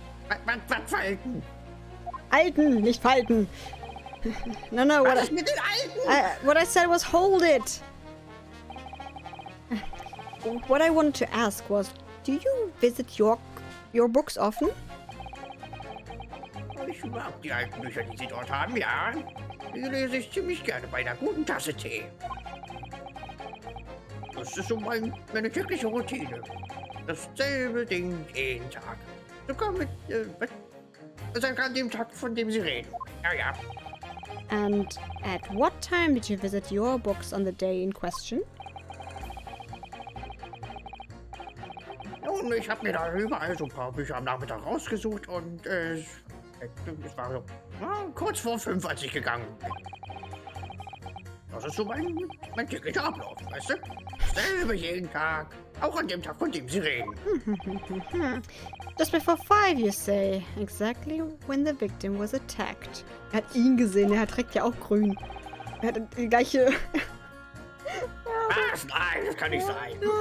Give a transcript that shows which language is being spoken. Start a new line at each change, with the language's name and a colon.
German: Was Falten? Alten, nicht falten.
English: No,
German: Was ist mit den Alten?
English: what I said was hold it. What I wanted to ask was, do you visit your books often?
German: Ich mag die alten Bücher, die Sie dort haben, ja. Die lese ich ziemlich gerne bei einer guten Tasse Tee. Das ist so meine tägliche Routine. Dasselbe Ding jeden Tag. Sogar mit, sogar an dem Tag, von dem Sie reden. Ja.
English: And at what time did you visit your books on the day in question?
German: Und ich habe mir da überall so ein paar Bücher am Nachmittag rausgesucht und es war so kurz vor 5, als ich gegangen bin. Das ist so mein täglicher Ablauf, weißt du? Dasselbe jeden Tag, auch an dem Tag, von dem Sie reden.
English: Just before 5, you say. Exactly when the victim was attacked.
German: Er hat ihn gesehen, er trägt ja auch grün. Er hat die gleiche... Was? Nein, das kann nicht sein.